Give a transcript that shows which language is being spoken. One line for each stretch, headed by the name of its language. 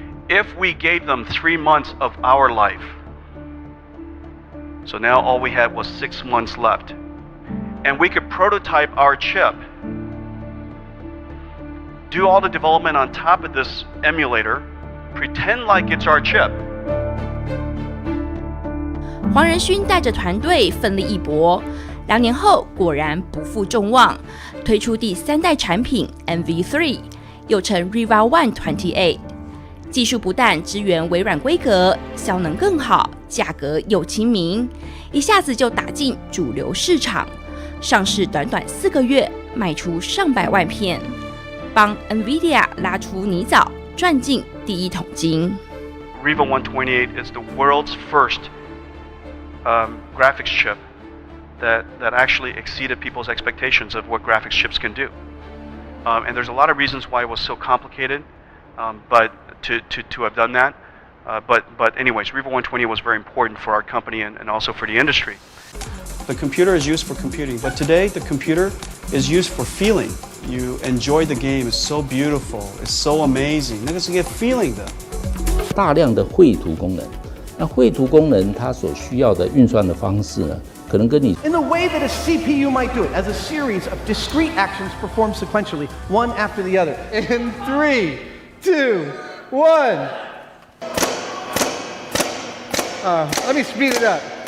English: If we gave them 3 months of our life, so now all we had was 6 months left, and we could prototype our chip, do all the development on top of this emulator, pretend like it's our chip.
Chinese: 黄仁勋带着团队奋力一搏，2年后果然不负众望，推出第3代产品 NV3， 又称 Riva One 28。技术不但支援微软规格，效能更好，价格又亲民，一下子就打进主流市场。上市短短4个月，卖出上百万片，帮 NVIDIA 拉出泥沼，赚进第一桶金。
English: Riva 128 is the world's first graphics chip that actually exceeded people's expectations of what graphics chips can do. And there's a lot of reasons why it was so complicated, but to have done that. But anyways, Riva 128 was very important for our company and also for the industry. The computer is used for computing, but today the computer is used for feeling. You enjoy the game, it's so beautiful, it's so amazing.
Chinese: 那个是一个 feeling 的。大量的绘图功能，那绘图功能它所需要的运算的方式呢，可能跟你
English: In the way that a CPU might do it, as a series of discrete actions performed sequentially, one after the other. In 3, 2, 1. Let me speed it up.